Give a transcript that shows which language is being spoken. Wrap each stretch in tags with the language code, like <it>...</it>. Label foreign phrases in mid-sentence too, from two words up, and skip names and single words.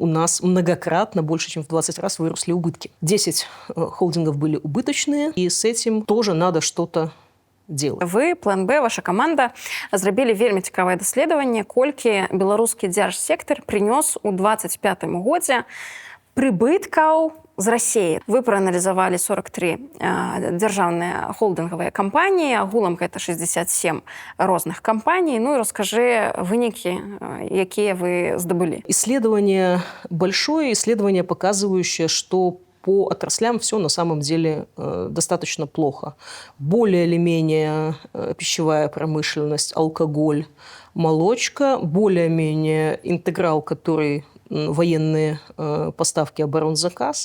<ru>у нас многократно, больше, чем в 20 раз выросли убытки. 10 холдингов были убыточные, и с этим тоже надо что-то делать.</ru> <be>Вы, план Б, ваша команда зрабілі вельмі цікавае даследаванне, колькі беларускі дзяржсектар прынёс у 25 годзе прыбыткаў з Расіі. Вы прааналізавалі 43 дзяржаўныя холдынгавыя кампаніі, агулам гэта 67 розных кампаний.</be> <ru>Ну и расскажи</ru> <be>вынікі, якія вы здабылі.</be> <ru>Исследование большое, исследование, показывающее, что по отраслям все на самом деле достаточно плохо. Более или менее пищевая промышленность, алкоголь, молочка, более-менее интеграл, который военные поставки, оборонзаказ.</ru>